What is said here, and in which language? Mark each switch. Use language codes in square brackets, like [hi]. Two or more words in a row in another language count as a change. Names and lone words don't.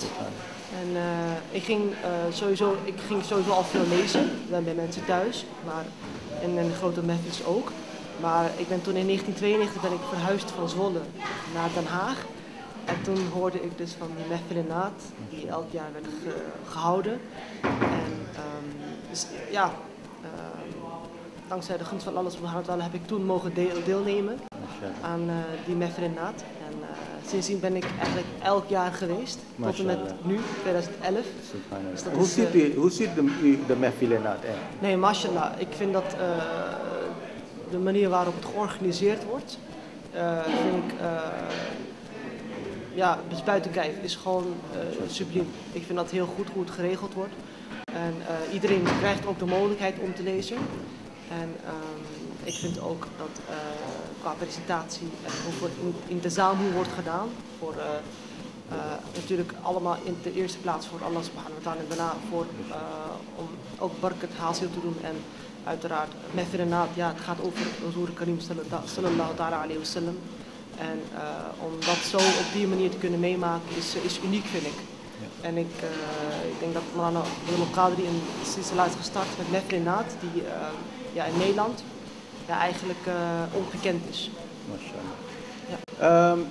[nl] En ik ging sowieso al veel lezen bij mensen thuis, maar in grote mehfils ook. Maar ik ben toen in 1992 ben ik verhuisd van Zwolle naar Den Haag. En toen hoorde ik dus van die [ur] محفل نعت, [nl] die elk jaar werd gehouden. En dankzij de gunst van [ar] الله سبحانه وتعالى [nl] heb ik toen mogen deelnemen aan die [ur] محفل نعت. [nl] En sindsdien ben ik eigenlijk elk jaar geweest, tot en met nu, 2011. Dus hoe ziet de [ur] محفل نعت [nl] er? Nee, mashallah. Ik vind dat de manier waarop het georganiseerd wordt, vind ik dus buiten kijf, is gewoon subliem. Ik vind dat heel goed hoe het geregeld wordt. En iedereen krijgt ook de mogelijkheid om te lezen. En ik vind ook dat qua presentatie en hoe in de zaal hoe wordt gedaan, voor natuurlijk allemaal in de eerste plaats voor [ar] الله سبحانه وتعالى [nl] en daarna om ook [ur] برکات حاصل [nl] te doen en uiteraard [ur] محفل نعت, [nl] het gaat over [ar] رسول كريم صلى الله تعالى عليه وسلم. [nl] En om dat zo op die manier te kunnen meemaken is uniek, vind ik. En ik denk dat Maulana Abdul Qadir een silsila is gestart met [ur] محفل نعت, [nl] die in Nederland ja, eigenlijk ongekend is. MashaAllah.